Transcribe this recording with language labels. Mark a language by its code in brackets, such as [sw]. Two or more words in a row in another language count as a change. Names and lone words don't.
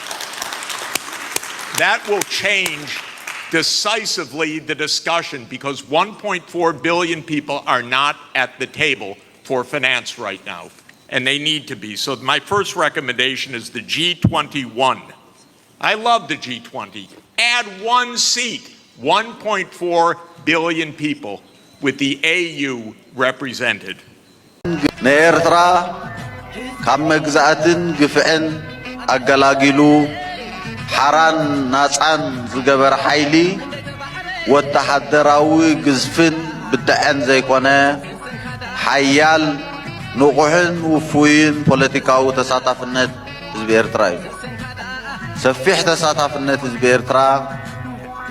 [en] That will change decisively the discussion because 1.4 billion people are not at the table for finance right now, and they need to be. So my first recommendation is the G21. I love the G20. Add one seat, 1.4 billion people with the AU represented. [ti] ንኤርትራ ካብ መግዛእትን ግፍዕን ኣገላጊሉ ሓራን ናፃን ዝገበረ ሓይሊ ወተሓደራዊ ግዝፍን ብድዐን ዘይኮነ ሓያል ንቑሕን ውፉይን ፖለቲካዊ ተሳታፍነት ህዝቢ ኤርትራ እዩ። ሰፊሕ ተሳታፍነት ህዝቢ ኤርትራ